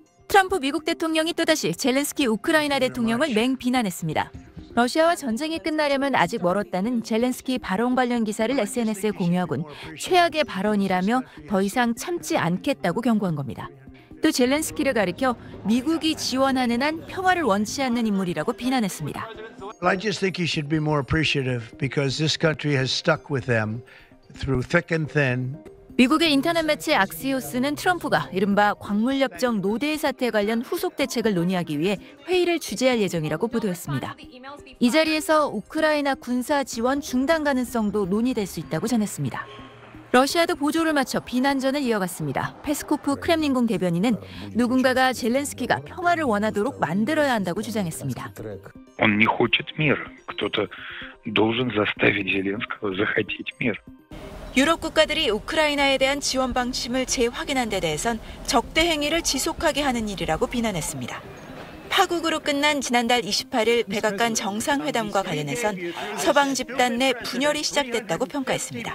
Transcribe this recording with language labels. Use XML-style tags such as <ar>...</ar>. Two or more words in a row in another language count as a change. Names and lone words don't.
<ko>트럼프 미국 대통령이 또다시 젤렌스키 우크라이나 대통령을 맹비난했습니다. 러시아와 전쟁이 끝나려면 아직 멀었다는 젤렌스키 발언 관련 기사를 SNS에 공유하곤 최악의 발언이라며 더 이상 참지 않겠다고 경고한 겁니다. 또 젤렌스키를 가리켜 미국이 지원하는 한 평화를 원치 않는 인물이라고 비난했습니다.</ko> <en>I just think he should be more appreciative because this country has stuck with them through thick and thin.</en> <ko>미국의 인터넷 매체 악시오스는 트럼프가 이른바 광물협정 노딜 사태 관련 후속 대책을 논의하기 위해 회의를 주재할 예정이라고 보도했습니다. 이 자리에서 우크라이나 군사 지원 중단 가능성도 논의될 수 있다고 전했습니다. 러시아도 보조를 맞춰 비난전을 이어갔습니다. 페스코프 크렘린궁 대변인은 누군가가 젤렌스키가 평화를 원하도록 만들어야 한다고 주장했습니다.</ko> <ru>Он не хочет мира. Кто-то должен заставить Зеленского захотеть мир.</ru> <ko>유럽 국가들이 우크라이나에 대한 지원 방침을 재확인한 데 대해선 적대 행위를 지속하게 하는 일이라고 비난했습니다. 파국으로 끝난 지난달 28일 백악관 정상회담과 관련해선 서방 집단 내 분열이 시작됐다고 평가했습니다.</ko>